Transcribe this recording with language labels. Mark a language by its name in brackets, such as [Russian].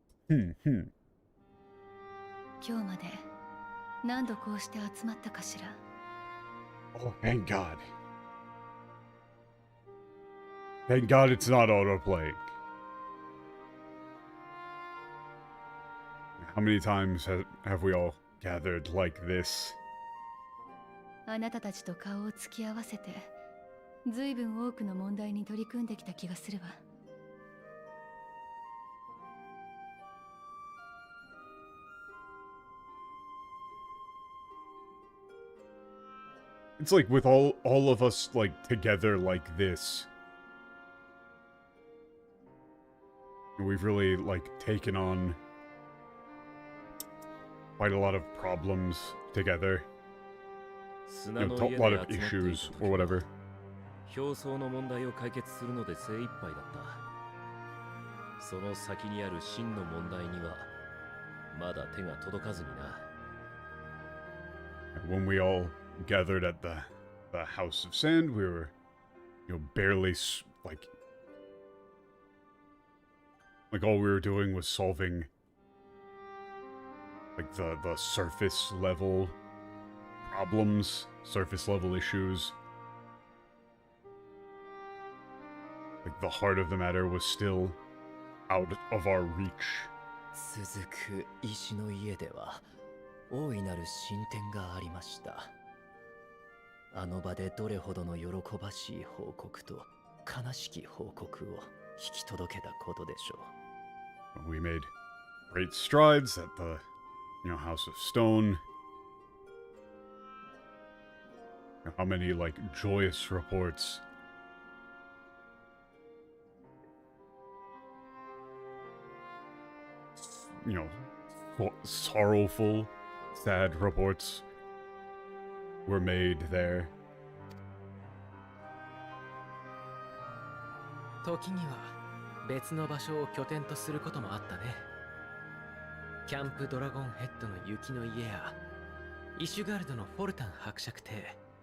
[Japanese] 今日まで何度こうして集まったかしら。 [English] Oh, thank God. Thank God it's not autoplaying. How many times have we all gathered like this? [Japanese] あなたたちと顔を突き合わせて、ずいぶん多くの問題に取り組んできた気がするわ。 [English] It's like with all of us, like, together like this. We've really, like, taken on quite a lot of problems together. You know, a lot of issues, or whatever. [Japanese] 表層の問題を解決するので精一杯だった。その先にある真の問題にはまだ手が届かずにな。 [English] When we all gathered at the House of Sand, we were, you know, barely, like, Like all we were doing was solving like the surface level problems, surface level issues. Like the heart of the matter was still out of our reach. [Japanese] 続く石の家では大いなる進展がありました。あの場でどれほどの喜ばしい報告と悲しき報告を引き届けたことでしょう。 [English] We made great strides at the, House of Stone. How many, like, joyous reports. Sorrowful, sad reports were made there. [Japanese] 時には別の場所を拠点とすることもあったね。キャンプドラゴンヘッドの雪の家やイシュガルドのフォルタン伯爵邸。